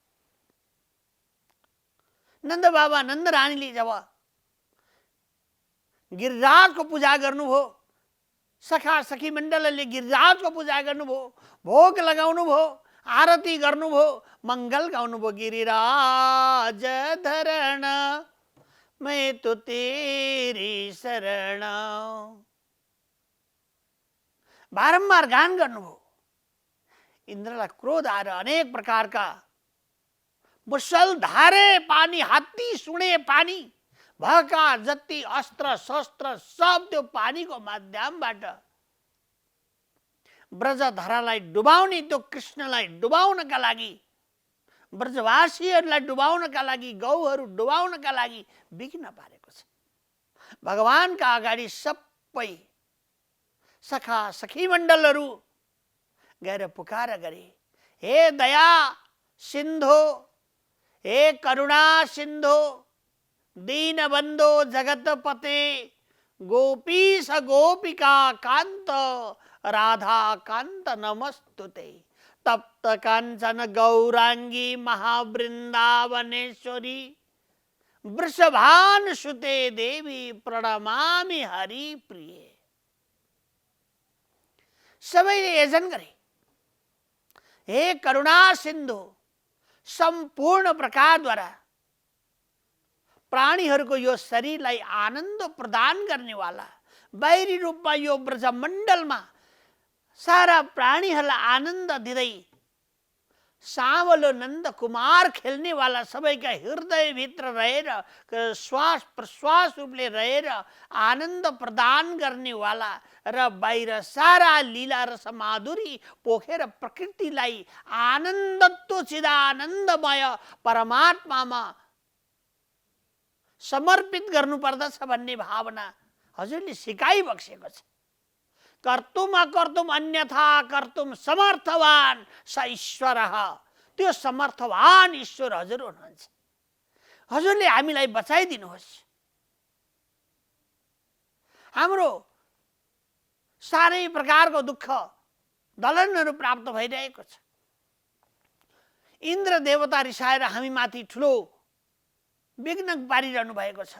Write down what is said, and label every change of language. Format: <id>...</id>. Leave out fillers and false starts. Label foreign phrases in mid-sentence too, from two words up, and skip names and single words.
<ne>नन्द बाबा, नन्द रानीले जब गिरिराजको पूजा गर्नुभयो, सखा सखी मण्डलले गिरिराजको पूजा गर्नुभयो, भोग लगाउनु भयो, आरती गर्नुभयो, मङ्गल गाउनुभयो।</ne> <hi>गिरिराज धरण मैं तो तेरी शरण,</hi> <ne>बारम्बार गान गर्नुभयो। इन्द्रलाई क्रोध आएर अनेक प्रकारका मुसलधारे पानी, हात्ती सुने पानी, भएका जति अस्त्र शस्त्र सब त्यो पानीको माध्यमबाट ब्रजधरालाई डुबाउने, त्यो कृष्णलाई डुबाउनका लागि, ब्रजवासीहरूलाई डुबाउनका लागि, गौहरू डुबाउनका लागि विघ्न पारेको छ। भगवानका अगाडि सबै सखा सखी मण्डलहरू गएर पुकार गरे, हे दया सिन्धु, हे करुणा सिन्धु,</ne> <sa>दीनबन्धो जगतपते, गोपीश गोपिका कान्त, राधा कान्त नमस्तुते, तप्त काञ्चन गौरांगी महावृन्दावनेश्वरी, वृषभानुसुते देवी प्रणमामि हरि प्रिये।</sa> <ne>सबैले यजन गरे, हे करुणा सिन्धु, सम्पूर्ण प्रकारद्वारा प्राणीहरूको यो शरीरलाई आनन्द प्रदान गर्नेवाला, बाहिरी रूपमा यो ब्रजमण्डलमा सारा प्राणीहरूलाई आनन्द दिँदै सावलो नन्द कुमार खेल्नेवाला, सबैका हृदयभित्र रहेर श्वास प्रश्वास रूपले रहेर आनन्द प्रदान गर्नेवाला र बाहिर सारा लीला रस माधुरी पोखेर प्रकृतिलाई आनन्दत्व चिदानन्दमय परमात्मामा समर्पित गर्नुपर्दछ भन्ने भावना हजुरले सिकाइबक्सेको छ।</ne> <sa>कर्तुम अकर्तुम अन्यथा कर्तुम समर्थवान स ईश्वरः,</sa> <ne>त्यो समर्थवान ईश्वर हजुर हुनुहुन्छ। हजुरले हामीलाई बचाइदिनुहोस्। हाम्रो सारै प्रकारको दुःख दलनहरू प्राप्त भइरहेको छ। इन्द्र देवता रिसाएर हामी माथि ठुलो विघ्न पारिरहनु भएको छ।</ne>